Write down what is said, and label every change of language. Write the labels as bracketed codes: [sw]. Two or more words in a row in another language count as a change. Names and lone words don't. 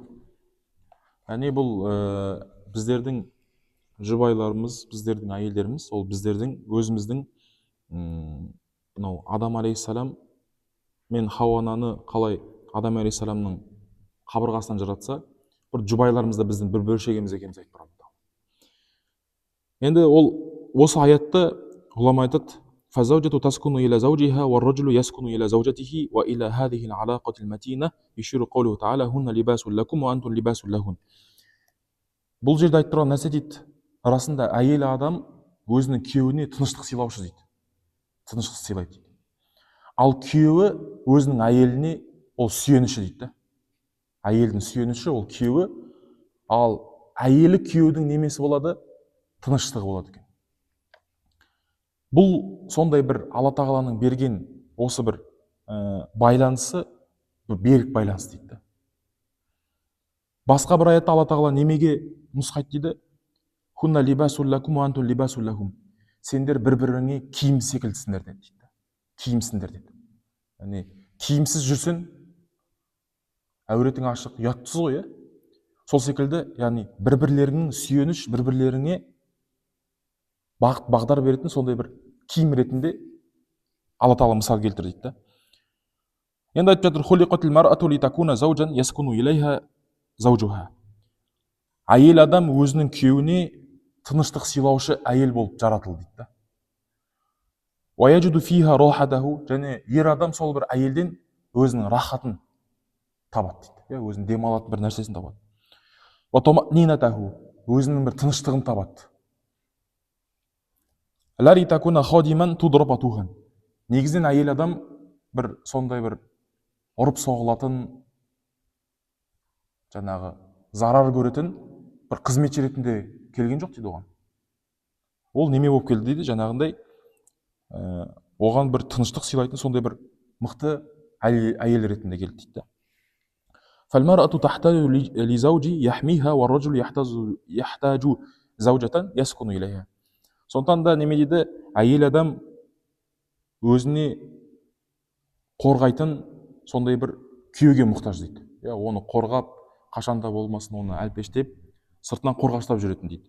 [kk] Яғни бұл біздердің жұбайларымыз, біздердің әйелдеріміз, ол біздердің өзіміздің Адам алейхиссалам мен Хауананы қалай Адам алейхиссаламның қабырғасынан жаратса, бір жұбайларымыз да біздің бір бөлшегіміз екеніміз айтып тұрады. Енді ол осы аятты ғұлама айтады: [ar] "فالزوجة تسكن إلى زوجها والرجل يسكن إلى زوجته وإلى هذه العلاقة المتينة يشير قوله تعالى هن لباس لكم وأنتم لباس لهن." [kk] Бұл жерде айтып тұрған нәрсе дейді, расында әйел адам өзінің күйеуіне тыныштық сыйлаушы дейді. Тыныштық сыйлайды дейді. Ал күйеуі өзінің әйеліне ол сүйеніші дейді. Әйелдің сүйеніші ол күйеуі, ал әйелі күйеудің немесі болады, тыныштығы болады екен. Бұл сондай бір Алла Тағаланың берген осы бір байланысы, берік байланыс дейді. Басқа бір аятта Алла Тағала немеге нұсқайды дейді: [ar] "هن لباس لكم وأنتم لباس لهم." [kk] Сендер бір-біріңе киім секілдісіңдер дейді. Киімсіңдер дейді. Яғни киімсіз жүрсең әуретің ашық, ұятсыз ғой, сол секілді, яғни бір-бірлеріңнің сүйеніш, бір-бірлеріңе бағыт бағдар беретін сондай бір киім ретінде Алла Тағала мысал келтірді дейді. Енді айтып жатыр: [ar] "خلقت المرأة لتكون زوجا يسكن إليها زوجها." [kk] Әйел адам өзінің күйеуіне тыныштық сыйлаушы әйел болып жаратылды дейді. [ar] "ويجد فيها راحته." [kk] Және ер адам сол бір әйелден өзінің рахатын табады дейді. Өзінің демалатын бір нәрсесін табады. [ar] "وطمأنينته." [kk] Өзінің бір тыныштығын табады. [ar] "لا لتكون خادما تضربها." [kk] Негізінен әйел адам бір сондай бір ұрып соғылатын, жаңағы зарар көретін бір қызметші ретінде келген жоқ дейді оған. Ол неме болып келді дейді, жаңағындай оған бір тыныштық сыйлайтын сондай бір мықты әйел ретінде келді дейді. [ar] "فالمرأة تحتاج لزوج يحميها والرجل يحتاج زوجة يسكن إليها." [kk] Сондықтан да неме дейді, әйел адам өзіне қорғайтын сондай бір күйеуге мұқтаж дейді. Оны қорғап, қашанда болмасын оны әлпештеп, сыртынан қорғаштап жүретін дейді.